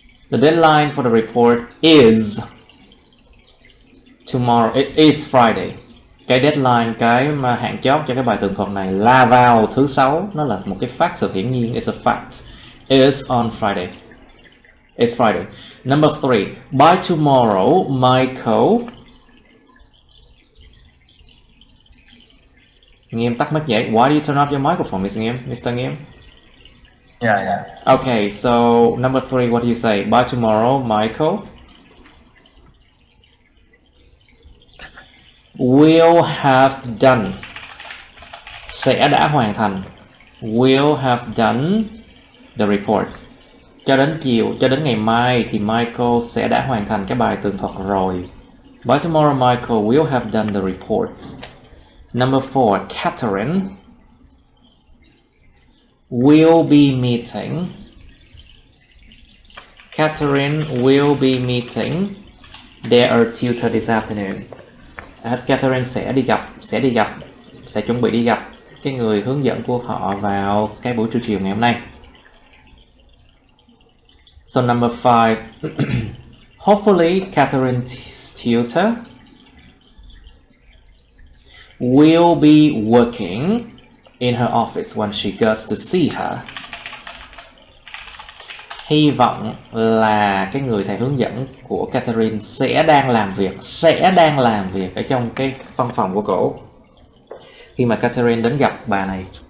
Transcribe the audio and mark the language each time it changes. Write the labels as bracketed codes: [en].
[en] The deadline for the report is tomorrow. It is Friday. [vi] Cái deadline, cái mà hạn chót cho cái bài tường thuật này là vào thứ Sáu. Nó là một cái fact, sự hiển nhiên. [en] It's a fact. Is on Friday. It's Friday. Number three, by tomorrow, Michael. [vi] Nghiêm tắt mic vậy. [en] Why do you turn off your microphone, Mr. [vi] Nghiêm? [en] Yeah. Okay, so number three, what do you say? By tomorrow, Michael will have done [vi] sẽ đã hoàn thành. [en] Will have done the report. [vi] Cho đến ngày mai thì Michael sẽ đã hoàn thành cái bài tường thuật rồi. [en] By tomorrow Michael will have done the report. Number 4, Catherine will be meeting. Catherine will be meeting their tutor this afternoon. [vi] Catherine sẽ chuẩn bị đi gặp cái người hướng dẫn của họ vào cái buổi trưa chiều ngày hôm nay. [en] So number 5, hopefully Catherine's tutor will be working in her office when she goes to see her. [vi] Hy vọng là cái người thầy hướng dẫn của Catherine sẽ đang làm việc ở trong cái văn phòng của cổ khi mà Catherine đến gặp bà này.